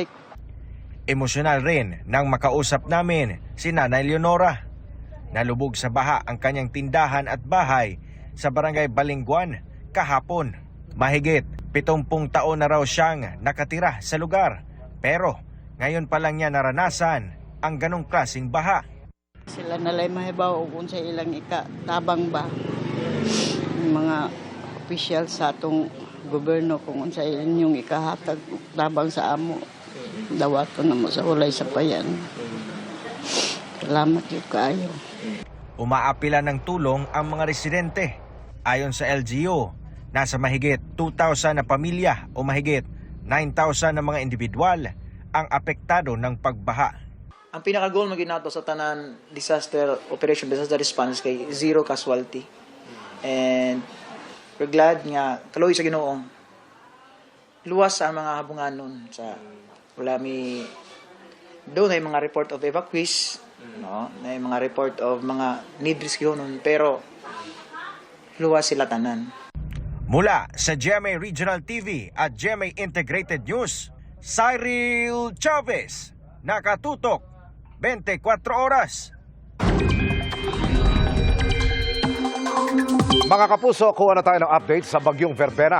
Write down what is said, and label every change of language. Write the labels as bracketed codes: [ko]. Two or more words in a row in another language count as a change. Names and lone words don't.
[tl] Emosyonal rin nang makausap namin si Nanay Leonora. Nalubog sa baha ang kanyang tindahan at bahay sa barangay Balingguan kahapon. Mahigit 70 taon na raw siyang nakatira sa lugar. Pero ngayon pa lang niya naranasan ang ganong klaseng baha. [ceb] Sila nalay mahibaw kung sa ilang ikatabang ba. Mga official sa atong gobyerno kung sa inyong ikahatag tabang sa amo. Dawato na mo sa ulay sa payan. Salamat yung kaayo. [tl] Umaapila ng tulong ang mga residente. Ayon sa LGU, nasa mahigit 2,000 na pamilya o mahigit 9,000 na mga individual ang apektado ng pagbaha. [ceb] Ang pinaka-goal maging nato sa tanan [en] disaster response [ceb] kay [en] zero casualty. And we're glad [ceb] nga kaloy sa Ginoo luwas sa mga habunganon sa wala mi doon ay mga [en] report of evacuees, [ceb] no? May mga [en] report of [ceb] mga [en] need rescue [ceb] nun, pero luwas sila tanan. [tl] Mula sa GMA Regional TV at GMA Integrated News, Cyril Chavez, nakatutok 24 oras. Mga kapuso, kuha na tayo ng update sa bagyong Verbena.